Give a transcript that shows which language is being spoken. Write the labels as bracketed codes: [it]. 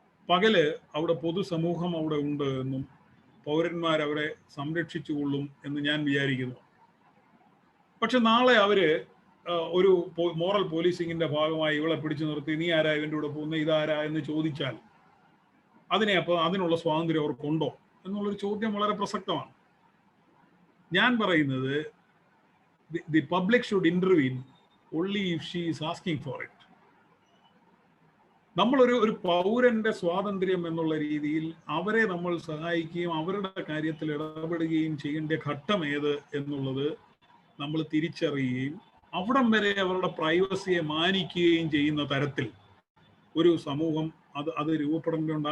[ml] പകല് അവിടെ പൊതുസമൂഹം അവിടെ ഉണ്ട് എന്നും പൗരന്മാർ അവരെ സംരക്ഷിച്ചുകൊള്ളും എന്ന് ഞാൻ വിചാരിക്കുന്നു. പക്ഷെ നാളെ അവര് ഒരു മോറൽ പോലീസിങ്ങിന്റെ ഭാഗമായി ഇവളെ പിടിച്ചു നിർത്തി നീ ആരാ ഇവൻ്റെ കൂടെ പോകുന്ന, ഇതാരാ എന്ന് ചോദിച്ചാൽ അതിനുള്ള സ്വാതന്ത്ര്യം അവർക്കുണ്ടോ എന്നുള്ളൊരു ചോദ്യം വളരെ പ്രസക്തമാണ്. ഞാൻ പറയുന്നത് [en] the public should intervene only if she is asking for it. [ml] നമ്മളൊരു പൗരന്റെ സ്വാതന്ത്ര്യം എന്നുള്ള രീതിയിൽ അവരെ നമ്മൾ സഹായിക്കുകയും അവരുടെ കാര്യത്തിൽ ഇടപെടുകയും ചെയ്യേണ്ട ഘട്ടം ഏത് എന്നുള്ളത് നമ്മൾ തിരിച്ചറിയുകയും അവിടം വരെ അവരുടെ പ്രൈവസിയെ മാനിക്കുകയും ചെയ്യുന്ന തരത്തിൽ ഒരു സമൂഹം അത് രൂപപ്പെടേണ്ടതുണ്ട്.